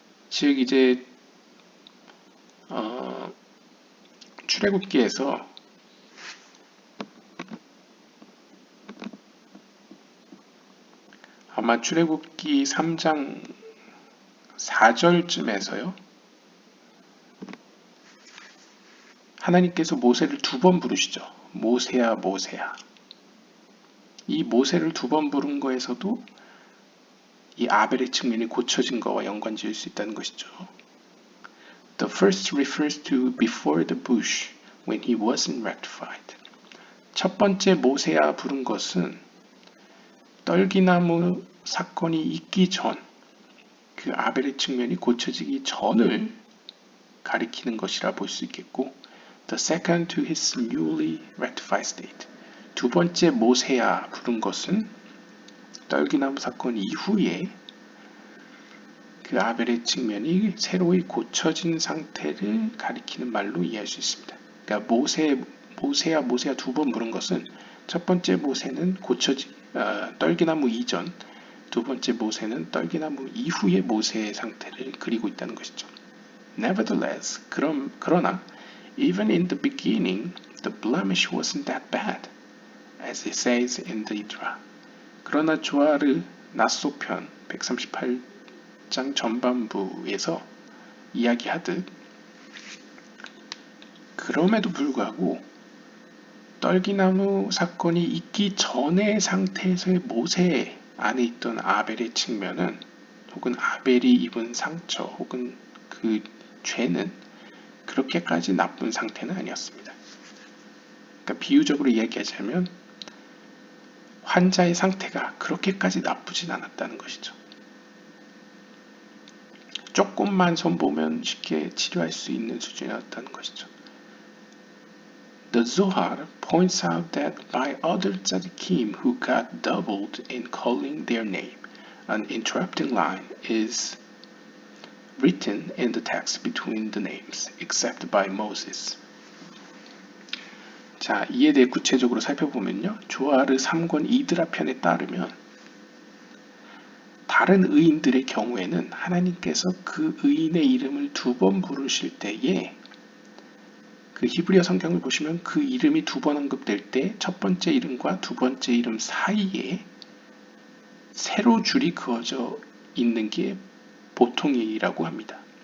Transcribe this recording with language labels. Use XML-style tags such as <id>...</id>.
<ko>즉 이제 출애굽기에서 아마 출애굽기 3장 4절쯤에서요. 하나님께서 모세를 2번 부르시죠. 모세야, 모세야. 이 모세를 2번 부른 거에서도 이 아벨의 측면이 고쳐진 거와 연관 지을 수 있다는 것이죠.</ko> <en>The first refers to before the bush when he wasn't rectified.</en> <ko>첫 번째 모세야 부른 것은 떨기나무 사건이 있기 전, 그 아벨의 측면이 고쳐지기 전을 가리키는 것이라 볼 수 있겠고,</ko> <en>the second to his newly rectified state.</en> <ko>두 번째 모세야 부른 것은 떨기나무 사건 이후에 그 아벨의 측면이 새로이 고쳐진 상태를 가리키는 말로 이해할 수 있습니다. 그러니까 모세야 2번 부른 것은 첫 번째 모세는 떨기나무 이전, 두 번째 모세는 떨기나무 이후의 모세의 상태를 그리고 있다는 것이죠.</ko> <en>Nevertheless,</en> <ko>그러나</ko> <en>even in the beginning, the blemish wasn't that bad, as it says in the Idra.</en> <ko>그러나 조아르 나소편 138장 전반부에서 이야기하듯 그럼에도 불구하고 떨기나무 사건이 있기 전의 상태에서의 모세 안에 있던 아벨의 측면은 혹은 아벨이 입은 상처 혹은 그 죄는 그렇게까지 나쁜 상태는 아니었습니다. 그러니까 비유적으로 이야기하자면 환자의 상태가 그렇게까지 나쁘진 않았다는 것이죠. 조금만 손보면 쉽게 치료할 수 있는 수준이었다는 것이죠.</ko> <en>The Zohar points out that by other tzaddikim who got doubled in calling their name, an interrupting line is written in the text between the names, except by Moses.</en> <ko>자, 이에 대해 구체적으로 살펴보면요. 조아르 3권 이드라 편에 따르면 다른 의인들의 경우에는 하나님께서 그 의인의 이름을 2번 부르실 때에 그 히브리어 성경을 보시면 그 이름이 2번 언급될 때 첫 번째 이름과 두 번째 이름 사이에 세로 줄이 그어져 있는 게 보통이라고 합니다.</ko>